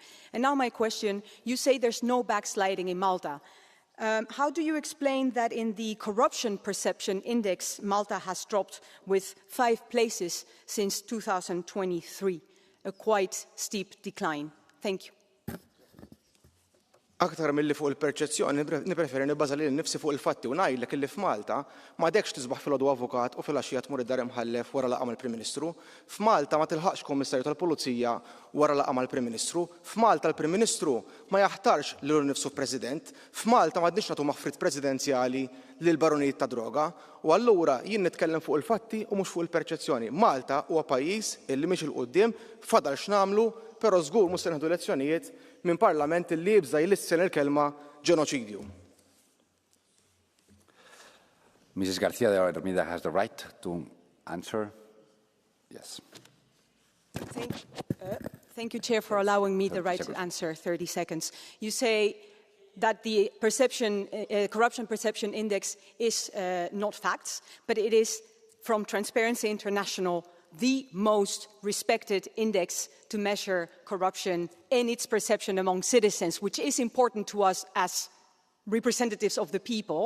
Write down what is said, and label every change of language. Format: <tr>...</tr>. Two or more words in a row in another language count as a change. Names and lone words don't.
<en>And now my question, you say there's no backsliding in Malta. How do you explain that in the corruption perception index, Malta has dropped with 5 places since 2023, a quite steep decline? Thank you.</en> <mt>Aktar mill-li fuq il-perċezzjoni, nipreferi nibbaża lil nifsi fuq il-fatti u ngħidlek illi f'Malta m'għadekx tisbaħ filgħodu avukat u filgħaxija tmur id-dar imħallef wara laqgħa mal-Prim Ministru. F'Malta ma tilħaqx kummissarju tal-Pulizija wara laqgħa mal-Prim Ministru. F'Malta l-Prim Ministru ma jaħtarx lilu nnifsu President. F'Malta m'għadniex nagħtu maħfrit presidenzjali lil baronijiet ta' droga. U allura jien nitkellem fuq il-fatti u mhux fuq il-perċezzjoni. Malta huwa pajjiż illi mhix il quddiem fadal x'namlu, però żgur mhux se nieħdu lezzjonijiet minn parlament li jibża jlissen il-kelma ġenoċidju.</mt> <en>Mrs. Garcia de Hermida has the right to answer. Yes. Thank you, Chair, for allowing me the right to answer. 30 seconds. You say that the corruption perception index is not facts, but it is from Transparency International the most respected index to measure corruption and its perception among citizens, which is important to us as representatives of the people.</en>